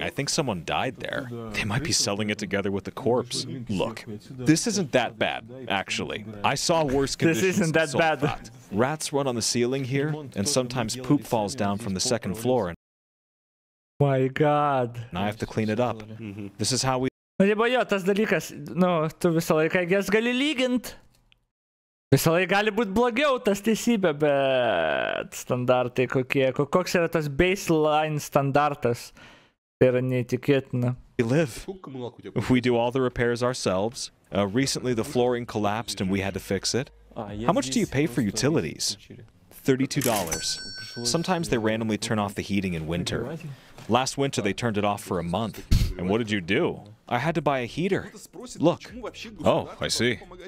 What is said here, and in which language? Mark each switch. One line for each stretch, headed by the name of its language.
English: I think someone died there. They might be selling it together with the corpse. Look, this isn't that bad, actually. I saw worse conditions. This isn't that bad. Rats run on the ceiling here, and sometimes poop falls down from the second floor, and My God. I have to clean it up. This is how we...
Lithuanian: Nu, jo, tas dalykas, nu, tu visą laiką jas gali lygint. Visą laiką gali būti blogiau, tas teisybė, bet standartai kokie, koks yra tas baseline standartas, tai yra neįtikėtina.
English: We live. We do all the repairs ourselves. Recently the flooring collapsed and we had to fix it. How much do you pay for utilities? $32. Sometimes they randomly turn off the heating in winter. Last winter they turned it off for a month. And what did you do? I had to buy a heater. Look. Oh, I see.